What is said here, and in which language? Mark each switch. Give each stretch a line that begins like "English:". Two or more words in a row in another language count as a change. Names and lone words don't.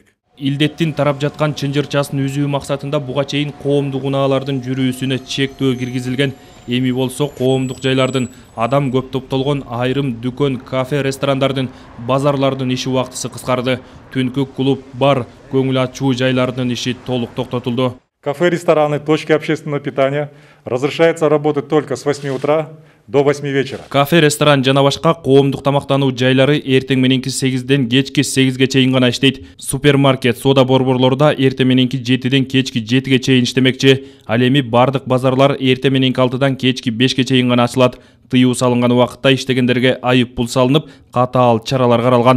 Kyrgyz: Илдеттин тарап жаткан чынжырчасын үзүү максатында буга чейин коомдук унаалардын жүрүүсүнө чектөө киргизилген. эми болсо коомдук жайлардын, адам көп топтолгон айрым дүкөн, кафе, ресторандардын, базарлардын иши убактысы кыскарды. Түнкү клуб, бар, көңүл ачуу жайлардын иши толук токтотулду.
Russian: Кафе, рестораны, точки общественного питания разрешается работать только с 8 утра до 8 вечера.
Kyrgyz: Кафе, ресторан жана башка коомдук тамактануу жайлары эртең мененки 8ден кечки 8ге чейин гана иштейт. Супермаркет, сода борборлору эртең мененки 7ден кечки 7ге чейин иштемекчи. Ал эми бардык базарлар эртең мененки 6дан кечки 5ге чейин гана ачылат. Тыюу салынган убакытта иштегендерге айып пул салынып, катаал чаралар каралган.